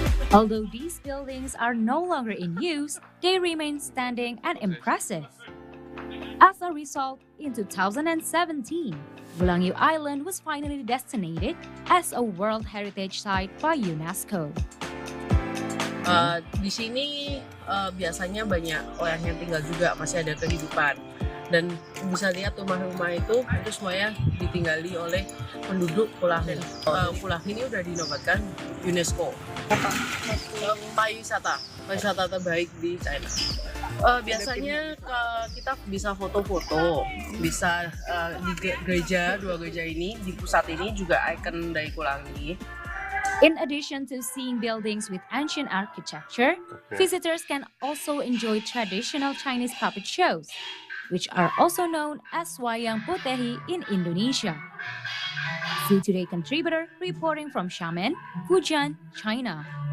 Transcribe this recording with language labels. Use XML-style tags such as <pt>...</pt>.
<en>Although these buildings are no longer in use, they remain standing and impressive. As a result, in 2017, Bulayu Island was finally designated as a World Heritage Site by UNESCO.</en> <id>Di sini biasanya banyak orang yang tinggal juga, masih ada kehidupan. Dan bisa lihat rumah-rumah itu semuanya ditinggali oleh penduduk Pulau ini. Pulau ini udah dinobatkan UNESCO. Pariwisata terbaik di China. Biasanya kita bisa foto-foto, bisa di gereja, 2 gereja ini, di pusat ini juga ikon dari Pulau ini.</id> <en>In addition to seeing buildings with ancient architecture, visitors can also enjoy traditional Chinese puppet shows, which are also known as Wayang Potehi in Indonesia. See Today contributor reporting from Xiamen, Fujian, China.</en>